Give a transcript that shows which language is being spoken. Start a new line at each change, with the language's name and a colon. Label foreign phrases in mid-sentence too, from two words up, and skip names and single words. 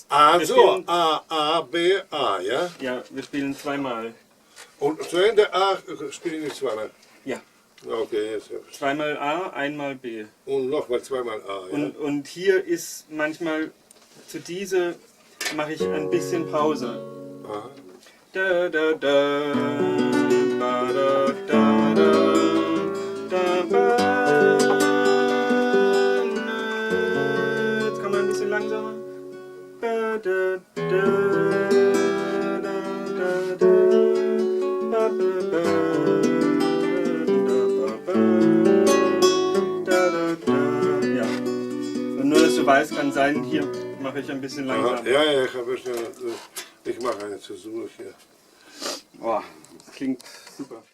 German: Also, A, B, A, ja? Ja, wir spielen zweimal. Und zu Ende A spielen wir zweimal? Ja. Okay, jetzt. Zweimal A, einmal B. Und nochmal zweimal A, ja? Und hier ist manchmal, zu diese mache ich ein bisschen Pause. Aha. Da, da, da, ba, da, da, da, da, ba. Jetzt kommen wir ein bisschen langsamer. Ba, da, da, da, da, da, ba, ba, ba. Ja. Und nur, dass du weißt, kann sein, hier mache ich ein bisschen langsamer. Ja, ich mache eine Versuch hier. Boah, klingt super.